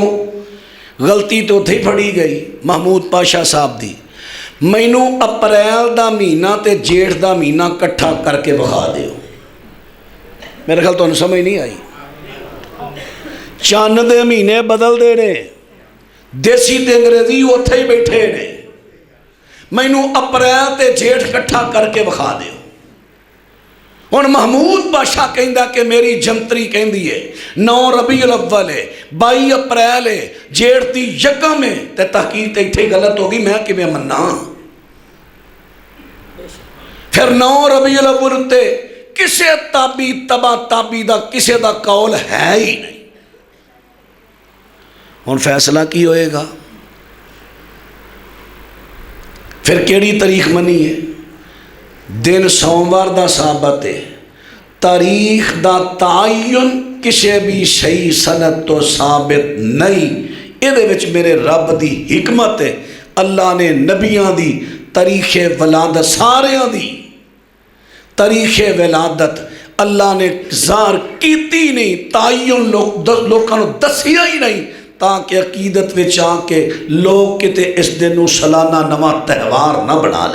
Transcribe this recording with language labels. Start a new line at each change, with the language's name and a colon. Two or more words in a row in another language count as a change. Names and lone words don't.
Punjabi: غلطی تو تھی پھڑی گئی محمود پاشا صاحب دی، مینوں اپریل دا مہینہ تے جیٹھ دا مہینہ کٹھا کر کے بخا دیو، میرے خیال تو انہوں سمجھ نہیں آئی، چاند دے مہینے بدل دے نے، دیسی تے انگریزی اتھے ہی بیٹھے نے، مینوں اپریل تے جیٹھ کٹھا کر کے بخا دیو۔ اور محمود بادشاہ کہندہ کہ میری جنتری کہندی ہے 9 ربیع الاول ہے 22 اپریل ہے جیڑ دی یکم ہے، تے تحقیق تے اتھے غلط ہوگی، میں کہ میں مننا پھر 9 ربیع الاول تے کسے تابی دا کسے دا قول ہے ہی نہیں۔ اور فیصلہ کی ہوئے گا؟ پھر کیڑی تاریخ منی ہے؟ دن سوموار دا ثابت ہے، تاریخ دا تعین کسے بھی صحیح سند تو ثابت نہیں، یہ وچ میرے رب دی حکمت ہے، اللہ نے نبیاں دی تاریخ ولادت ساریاں دی تاریخ ولادت اللہ نے ظاہر کیتی نہیں، تعین لوگوں دسیا ہی نہیں، تاکہ عقیدت وچ آ کے لوگ کتے اس دن سالانہ نواں تہوار نہ بنا لیں۔